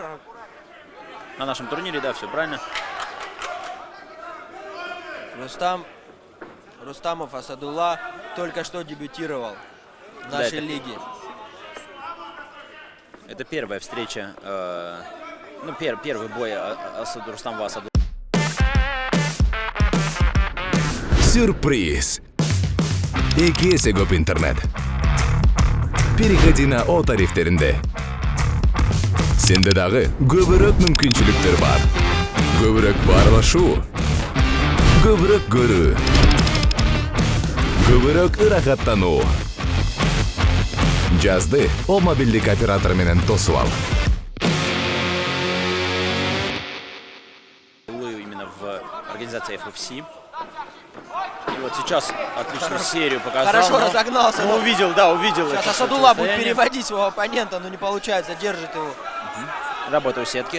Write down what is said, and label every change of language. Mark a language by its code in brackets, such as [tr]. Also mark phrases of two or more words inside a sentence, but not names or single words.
[ru] На нашем турнире, да, все правильно. Рустамов Асадулла только что дебютировал в Да, нашей это- лиге. Это первая встреча, первый бой Рустамова Асадулла. Сюрприз! [ky] Икеси көп интернет. [ru] Переходи на [ky] О тарифтеринде. Сенде дагы көбүрөөк мүмкүнчүлүктөр бар. Көбүрөөк баарлашуу, көбүрөөк көрүү, көбүрөөк ырахаттануу. Жазды О мобилдик оператор менен тосуп ал. [ru] Именно в организации FFC. И вот сейчас отличную серию показал. Хорошо но- разогнался, но но- увидел, да, увидел. Сейчас это Асадулла будет противостояние. переводить своего оппонента, но не получается, держит его. Работа у сетки.